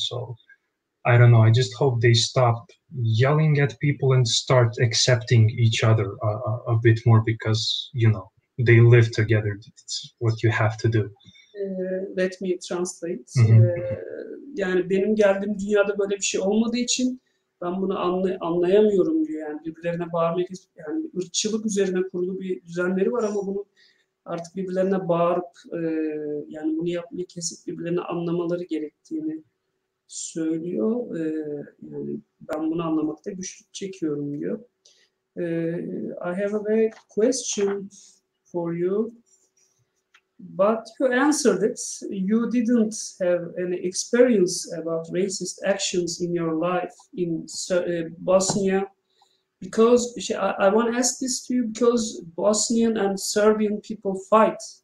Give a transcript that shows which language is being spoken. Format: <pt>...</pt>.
<en>So I don't know. I just hope they stop yelling at people and start accepting each other a bit more, because they live together. It's what you have to do. Let me translate.</en> <tr>Yani benim geldiğim dünyada böyle bir şey olmadığı için ben bunu anlayamıyorum diyor. Yani birbirlerine bağırmak, yani ırkçılık üzerine kurulu bir düzenleri var ama bunu artık birbirlerine bağırıp yani bunu yapmayı kesip birbirlerini anlamaları gerektiğini söylüyor. Yani ben bunu anlamakta güçlük çekiyorum diyor.</tr> <en>I have a question for you. But you answered it. You didn't have any experience about racist actions in your life in Bosnia, because I want to ask this to you because Bosnian and Serbian people fight.</en>